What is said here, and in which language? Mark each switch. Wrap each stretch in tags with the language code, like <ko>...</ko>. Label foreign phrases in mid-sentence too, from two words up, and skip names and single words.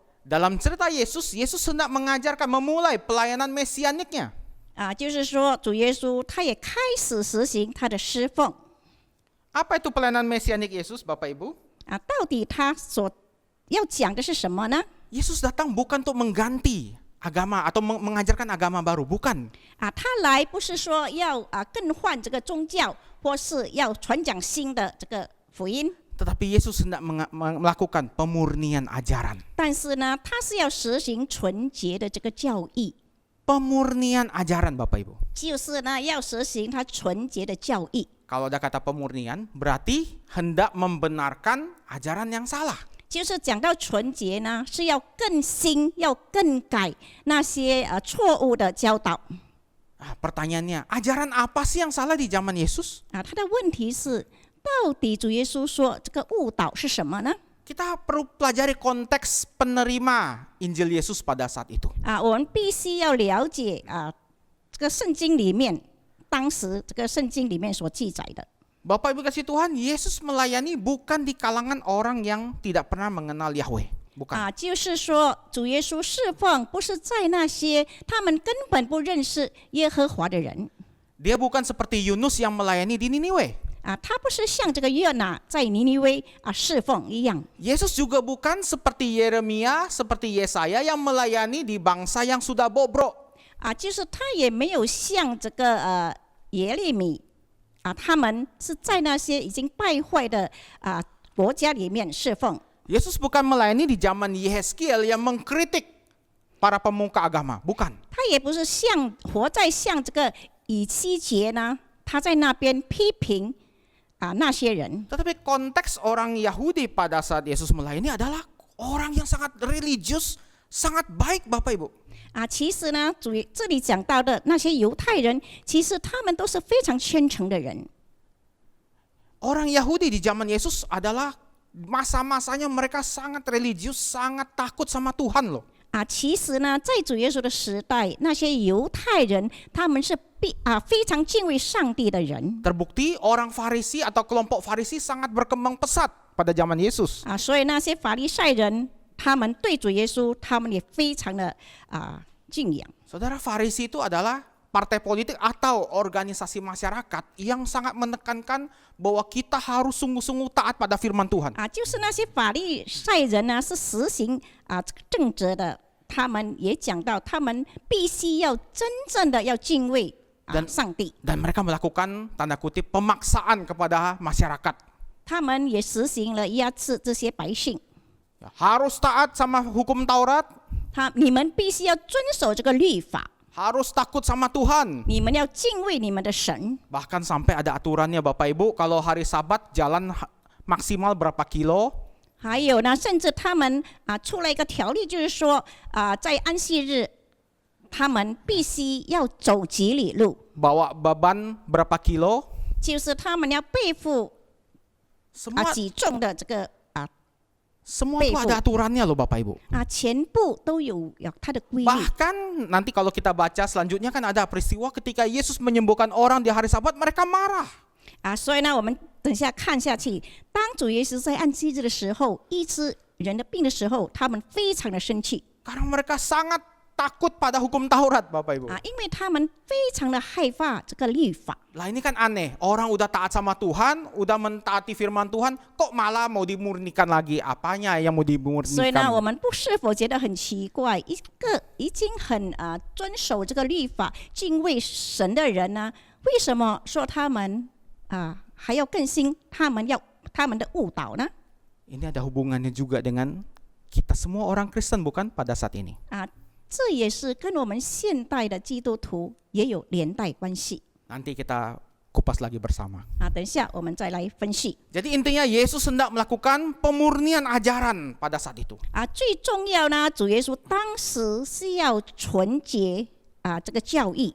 <id>Dalam cerita Yesus, Yesus hendak mengajarkan memulai pelayanan mesianiknya.</id> <zh>就是说主耶稣他也开始实行他的侍奉。</zh> <id>Apa itu pelayanan mesianik Yesus, Bapak Ibu?</id> <zh>到底他所要讲的是什么呢？</zh> <id>Yesus datang bukan untuk mengganti agama atau mengajarkan agama baru, bukan.</id> <zh>他来不是说要更换这个宗教，或是要传讲新的这个福音。</zh> <id>Tetapi Yesus hendak melakukan pemurnian ajaran.</id> <zh>但是呢，他是要实行纯洁的这个教义。</zh> <id>Pemurnian ajaran, Bapak Ibu.</id> <zh>就是呢，要实行他纯洁的教义。</zh> <id>Kalau ada kata pemurnian, berarti hendak membenarkan ajaran yang salah.</id> <zh>就是讲到纯洁呢，是要更新，要更改那些错误的教导。</zh> <id>Pertanyaannya, ajaran apa sih yang salah di zaman Yesus?</id> <zh>他的问题是，到底主耶稣说这个误导是什么呢？</zh> <id>Kita perlu pelajari konteks penerima Injil Yesus pada saat itu.</id> <zh>我们必须要了解这个圣经里面，当时这个圣经里面所记载的。</zh> <id>Bapak Ibu kasih Tuhan, Yesus melayani bukan di kalangan orang yang tidak pernah mengenal Yahweh. Bukan.</id> <zh>就是说主耶稣侍奉不是在那些他们根本不认识耶和华的人。</zh> <id>Dia bukan seperti Yunus yang melayani di Niniwe.</id> <zh>他不是像这个约拿在尼尼微侍奉一样。</zh> <id>Yesus juga bukan seperti Yeremia, seperti Yesaya yang melayani di bangsa yang sudah bobrok.</id> <zh>就是他也没有像这个耶利米他们是在那些已经败坏的国家里面侍奉。</zh> <id>Yesus bukan melayani di zaman Yehezkiel yang mengkritik para pemuka agama, bukan.</id> <zh>他也不是活在像这个以西结呢，他在那边批评那些人。</zh> <id>Tetapi konteks orang Yahudi pada saat Yesus melayani adalah orang yang sangat religius, sangat baik, Bapak Ibu.</id> <zh>其实呢，这里讲到的那些犹太人，其实他们都是非常虔诚的人。</zh> <id>Orang Yahudi di zaman Yesus adalah masa-masanya mereka sangat religius, sangat takut sama Tuhan loh.</id> <zh>其实呢，在主耶稣的时代，那些犹太人他们是非常敬畏上帝的人。</zh> <id>Terbukti orang Farisi atau kelompok Farisi sangat berkembang pesat pada zaman Yesus.</id> <zh>所以那些法利赛人，他们对主耶稣，他们也非常的敬仰。</zh> <id>Saudara, Farisi itu adalah partai politik atau organisasi masyarakat yang sangat menekankan bahwa kita harus sungguh-sungguh taat pada firman Tuhan.</id> <zh>就是那些法利赛人呢，是实行正直的，他们也讲到，他们必须要真正的要敬畏上帝。</zh> <id>Dan mereka melakukan tanda kutip pemaksaan kepada masyarakat.</id> <zh>他们也实行了压制这些百姓。</zh> <id>Harus taat sama hukum Taurat.</id> <zh>你们必须要遵守这个律法。</zh> <id>Harus takut sama Tuhan.</id> <zh>你们要敬畏你们的神。</zh> <id>Bahkan sampai ada aturannya Bapak Ibu, kalau hari Sabat jalan maksimal berapa kilo.</id> <zh>还有呢，甚至他们出了一个条例，就是说在安息日，他们必须要走几里路。</zh> <id>Bawa beban berapa kilo.</id> <zh>就是他们要背负几重的这个</zh> <id>Semua itu ada aturannya loh Bapak Ibu.</id> <zh>全部都有它的规律。</zh> <id>Bahkan nanti kalau kita baca selanjutnya kan ada peristiwa ketika Yesus menyembuhkan orang di hari Sabat, mereka marah.</id> <zh>所以呢，我们等下看下去，当主耶稣在安息日的时候医治人的病的时候，他们非常的生气。</zh> <id>Karena mereka sangat takut pada hukum Taurat, Bapak Ibu.</id> <zh>因为他们非常的害怕这个律法。</zh> <id>Lah ini kan aneh, orang udah taat sama Tuhan, udah mentaati firman Tuhan, kok malah mau dimurnikan lagi? Apanya yang mau dimurnikan?</id> <zh>所以呢，我们是否觉得很奇怪？一个已经很遵守这个律法、敬畏神的人呢，为什么说他们还要更新？他们的误导呢？</zh> <id>Ini ada hubungannya juga dengan kita semua orang Kristen, bukan pada saat ini?</id> <zh>这也是跟我们现代的基督徒也有连带关系。</zh> <id>Nanti kita kupas lagi bersama.</id> <zh>等一下我们再来分析。</zh> <id>Jadi intinya Yesus hendak melakukan pemurnian ajaran pada saat itu.</id> <zh>最重要呢，主耶稣当时是要纯洁这个教义</zh>